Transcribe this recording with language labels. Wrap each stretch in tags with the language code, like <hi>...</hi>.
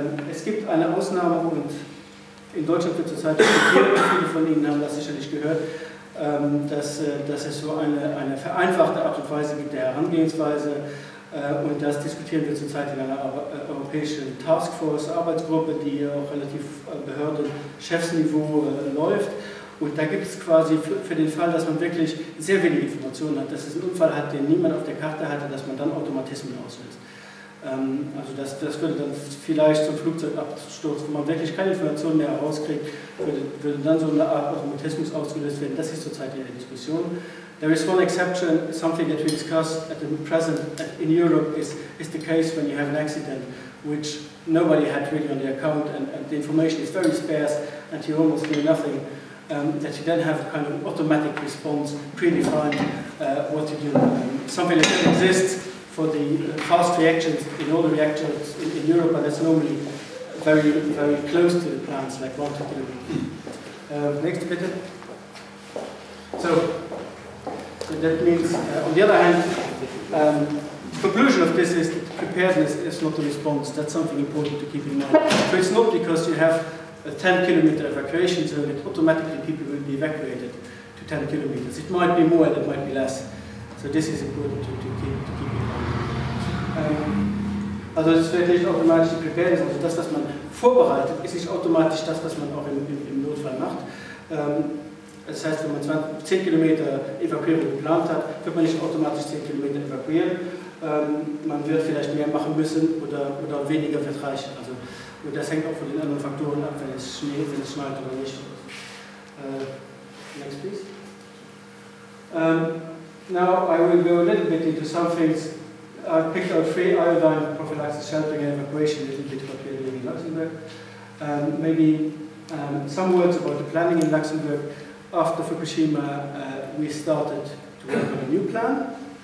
<de>Es gibt eine Ausnahme und in Deutschland wird zurzeit diskutiert, viele von Ihnen haben das sicherlich gehört, dass es so eine vereinfachte Art und Weise gibt der Herangehensweise und das diskutieren wir zurzeit in einer europäischen Taskforce, Arbeitsgruppe, die auch relativ Behörden-Chefsniveau läuft und da gibt es quasi für den Fall, dass man wirklich sehr wenige Informationen hat, dass es einen Unfall hat, den niemand auf der Karte hatte, dass man dann Automatismen auslöst. Also das würde dann vielleicht zum Flugzeugabsturz, wo man wirklich keine Informationen mehr herauskriegt, würde dann so eine Art Automatismus ausgelöst werden. Das ist zurzeit in der Diskussion.</de> <en>There is one exception, something that we discussed at the present in Europe is the case when you have an accident which nobody had really on the account and the information is very sparse and you almost do nothing, that you then have a kind of automatic response, predefined what to do. Something like that exists for the fast reactions in all the reactors in Europe, and that's normally very close to the plants, like 1 to 2. Next,</en> <de>bitte.</de> <en>So that means, on the other hand, the conclusion of this is that preparedness is not a response. That's something important to keep in mind. So it's not because you have a 10-kilometer evacuation zone that automatically people will be evacuated to 10 kilometers. It might be more and it might be less. So this is important to keep in mind.</en> <de>Also es wird nicht automatisch die Preparedness, also das, was man vorbereitet, ist nicht automatisch das, was man auch im Notfall macht. Das heißt, wenn man 10 Kilometer Evakuierung geplant hat, wird man nicht automatisch 10 Kilometer evakuieren. Man wird vielleicht mehr machen müssen oder weniger wird reichen. Also, und das hängt auch von den anderen Faktoren ab, wenn es schneit oder nicht.</de> <en>Next, please. Now I will go a little bit into some things. I picked out 3: iodine, prophylaxis, sheltering, and evacuation, a little bit what we are doing in Luxembourg. Maybe some words about the planning in Luxembourg. After Fukushima, we started to work on a new plan.</en>